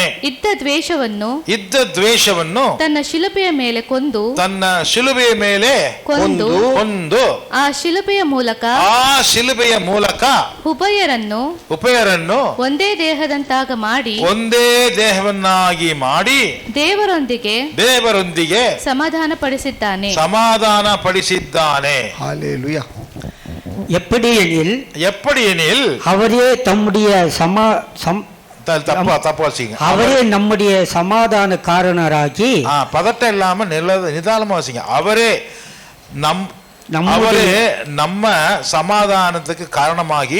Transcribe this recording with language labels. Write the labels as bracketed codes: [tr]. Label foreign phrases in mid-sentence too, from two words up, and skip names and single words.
[kn] ಇದ್ದ ದ್ವೇಷವನ್ನು ತನ್ನ ಶಿಲುಬೆಯ ಮೇಲೆ ಕೊಂದು ಆ ಶಿಲುಬೆಯ ಮೂಲಕ ಉಭಯರನ್ನು ಒಂದೇ ದೇಹವನ್ನಾಗಿ ಮಾಡಿ ದೇವರೊಂದಿಗೆ ಸಮಾಧಾನ ಪಡಿಸಿದ್ದಾನೆ. [ta] ஹல்லேலூயா. எப்படி எனில் அவரே அவரே நம்முடைய சமாதான காரணராகி. பதட்டம் இல்லாம நிதானமா வாசிங்க. அவரே நம்ம சமாதானத்துக்கு காரணமாகி